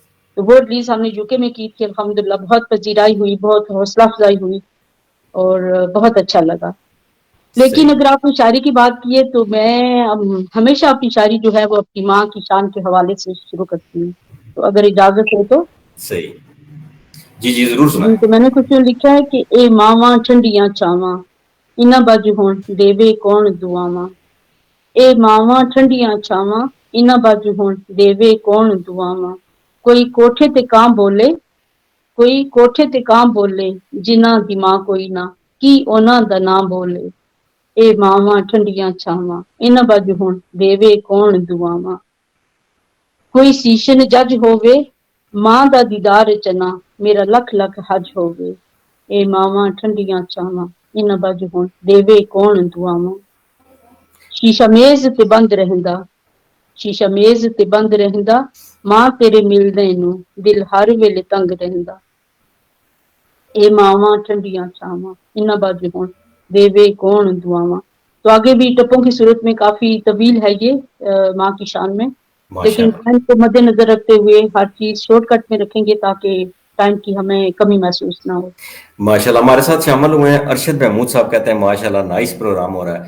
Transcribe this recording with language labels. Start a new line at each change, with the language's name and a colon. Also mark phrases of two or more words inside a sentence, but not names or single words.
Urdu: تو وہ ریلیز ہم نے یوکے میں کی تھی. الحمدللہ بہت پذیرائی ہوئی، بہت حوصلہ افزائی ہوئی اور بہت اچھا لگا. لیکن صحیح. اگر آپ نے شاعری کی بات کی ہے تو میں ہمیشہ اپنی شاعری جو ہے وہ اپنی ماں کی شان کے حوالے سے شروع کرتی ہوں، تو اگر اجازت ہو تو. صحیح. جی جی ضرور جی، سنائیں. تو میں نے کچھ لکھا ہے کہ
Punjabi: اے ماواں ٹھنڈیاں چاواں انہاں باجو ہون دیوے کون دعاواں. اے ماواں ٹھنڈیاں چھاواں انہاں باجو ہون دیوے کون دعاواں. کوئی کوٹھے تے کاں بولے، کوئی کوٹھے تے کاں بولے جنہاں دی ماں کوئی نہ، کی انہاں دا ناں بولے. اے ماواں ٹھنڈیاں چھاواں انہاں باجو ہون دیوے کون دعاواں. کوئی
English: session judge
Punjabi: ہووے ماں دا دیدار چنا میرا لکھ لکھ حج ہووے. اے ماواں ٹھنڈیاں چھاواں انہاں باجو ہون دیوے کون دعاواں. شیشہ میز تے بند رہندا، شیشہ میز تے بند رہندا ماں تیرے ملدے نوں دل ہر ویلے تنگ رہندا. اے ماواں ٹھنڈیاں چھاواں انہاں باجو ہون دیوے کون دعاواں.
Urdu: تو آگے بھی ٹپوں کی صورت میں کافی طویل ہے یہ ماں کی شان میں، ماشاء لیکن اللہ. ٹائم کو مد نظر رکھتے ہوئے ہر چیز
English: short cut
Urdu: میں رکھیں گے تاکہ ٹائم کی ہمیں کمی محسوس نہ ہو. ماشاءاللہ ہمارے ساتھ شامل ہوئے ہیں ارشد محمود صاحب. کہتے ہیں ماشاءاللہ
English: nice program
Urdu: ہو رہا ہے.